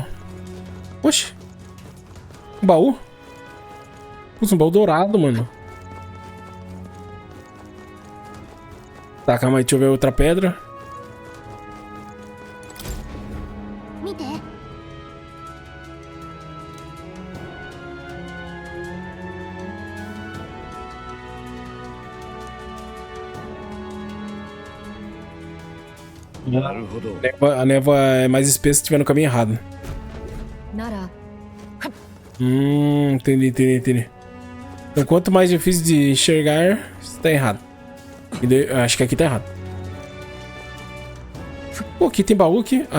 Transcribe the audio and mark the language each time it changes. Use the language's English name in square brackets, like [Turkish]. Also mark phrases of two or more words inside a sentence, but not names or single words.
[Portuguese] Oxe. Um baú? Putz, um baú dourado, mano. Tá, calma aí, deixa eu ver outra pedra. [Japanese] 見て。なるほど。 [Portuguese] A névoa é mais espessa se estiver no caminho errado. [Japanese] なら [Portuguese] Entendi, entendi, entendi. Então, quanto mais difícil de enxergar, está errado. Acho que aqui tá errado. Pô, aqui tem baú aqui. Ah.